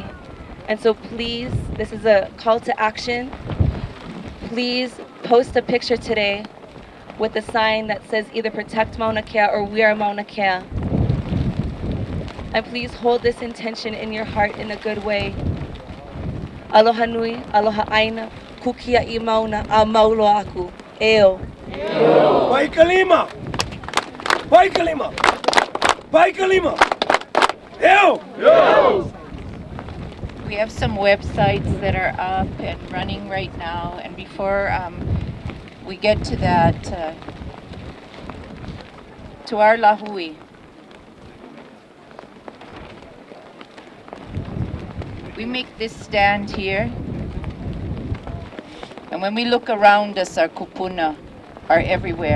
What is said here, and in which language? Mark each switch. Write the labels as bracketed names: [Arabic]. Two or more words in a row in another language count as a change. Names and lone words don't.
[English] And so please, this is a call to action. Please post a picture today with a sign that says either Protect Mauna Kea or We Are Mauna Kea. And please hold this intention in your heart in a good way. [Hawaiian] Aloha nui, aloha aina, kukia I mauna, a maulo aku. Eo. Vai kalima! Vai kalima! Vai kalima! Eo! Yo! [English] We have some websites that are up and running right now, and before we get to that, to our lahui. We make this stand here, and when we look around us, our kupuna are everywhere.